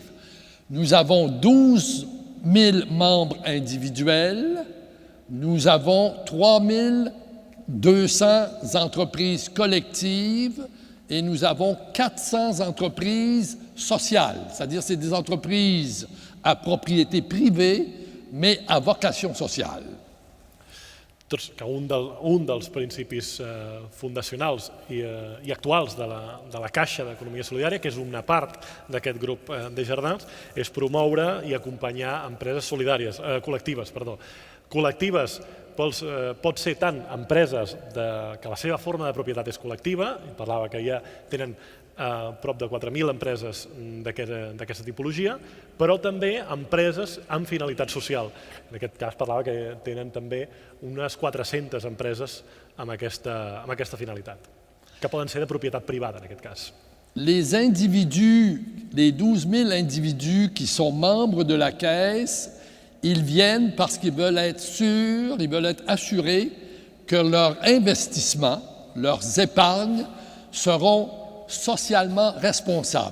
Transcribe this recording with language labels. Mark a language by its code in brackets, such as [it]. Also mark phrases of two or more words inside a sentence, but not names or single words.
[fr] Nous avons 12 000 membres individuels, nous avons 3 200 entreprises collectives et nous avons 400 entreprises sociales, c'est-à-dire c'est des entreprises à propriété privée, mais à vocation sociale. [ca] Que un dels principis fundacionals i actuals de la Caixa d'Economia Solidària, que és una part d'aquest grup Desjardins, és promoure i acompanyar empreses solidàries, col·lectives, Col·lectives pot ser tant empreses que la seva forma de propietat és col·lectiva, parlava que ja tenen prop de 4.000 empreses d'aquesta tipologia, però també empreses amb finalitat social. En aquest cas parlava que tenen també unes 400 empreses amb aquesta finalitat, que poden ser de propietat privada en aquest cas. [fr] Les individus, les 12 000 individus qui sont membres de la Caisse, ils viennent parce qu'ils veulent être sûrs, ils veulent être assurés que leurs investissements, leurs épargnes seront socialement responsables.